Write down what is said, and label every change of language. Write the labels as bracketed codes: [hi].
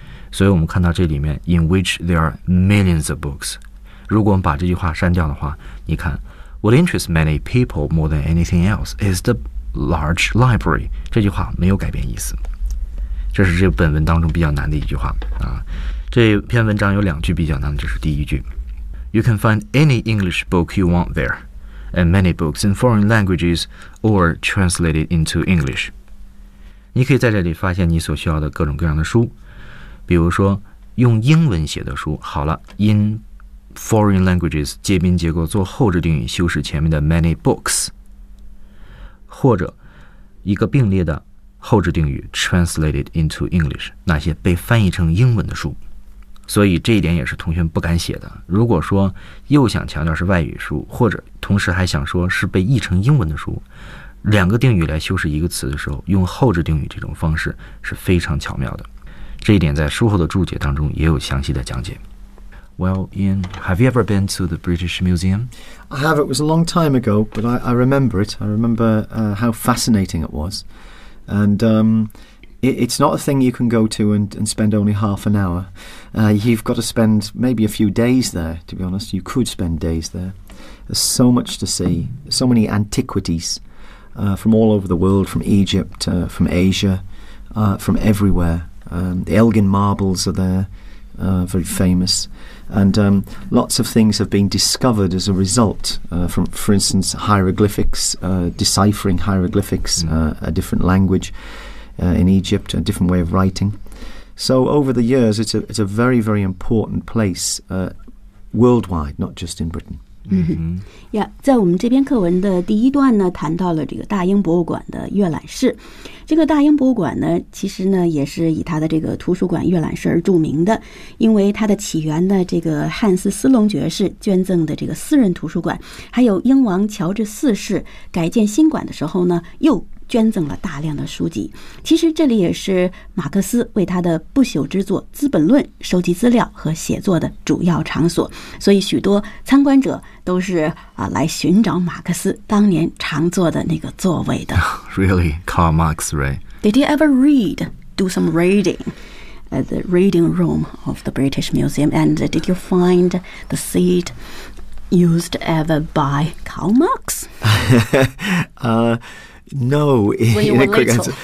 [zh] 所以我们看到这里面 [en] in which there are millions of books， [zh] 如果我们把这句话删掉的话，你看 [en] what interests many people more than anything else is the large library， [zh] 这句话没有改变意思。这是这本文当中比较难的一句话啊。这篇文章有两句比较难，这是第一句， [en] You can find any English book you want there, and many books in foreign languages or translated into English. [zh] 你可以在这里发现你所需要的各种各样的书，比如说用英文写的书，好了 , [en] in foreign languages, [zh] 介宾结构做后置定语修饰前面的 [en] many books, [zh] 或者一个并列的后置定语 [en] translated into English, [zh] 那些被翻译成英文的书。所以这一点也是同学们不敢写的。如果说又想强调是外语书，或者同时还想说是被译成英文的书，两个定语来修饰一个词的时候，用后置定语这种方式是非常巧妙的。这一点在书后的注解当中也有详细的讲解。 [en] Well, Ian, have you ever been to the British Museum? I have. It was a long time ago, but I remember it. I remember how fascinating it was. And it's not a thing you can go to and spend only half an hour. You've got to spend maybe a few days there, to be honest. You could spend days there. There's so much to see, so many antiquities, from all over the world, from Egypt, from Asia, from everywhere. The Elgin Marbles are there, very famous. And lots of things have been discovered as a result, for instance, hieroglyphics, deciphering hieroglyphics, a different language in Egypt, a different way of writing. So over the years, it's a very, very important place, worldwide, not just in Britain. Mm-hmm. [zh] Yeah, 在我们这篇课文的第一段呢，谈到了这个大英博物馆的阅览室。这个大英博物馆呢，其实呢也是以它的这个图书馆阅览室而著名的，因为它的起源呢，这个汉斯·斯隆爵士捐赠的这个私人图书馆，还有英王乔治四世改建新馆的时候呢，又捐赠了大量的书籍。其实这里也是马克思为他的不朽之作《资本论》收集资料和写作的主要场所，所以许多参观者都是来寻找马克思当年常坐的那个座位的。 [en] Really, Karl Marx, Ray? Did you ever read, do some reading at the reading room of the British Museum? And did you find the seat used ever by Karl Marx? No, in a quick answer.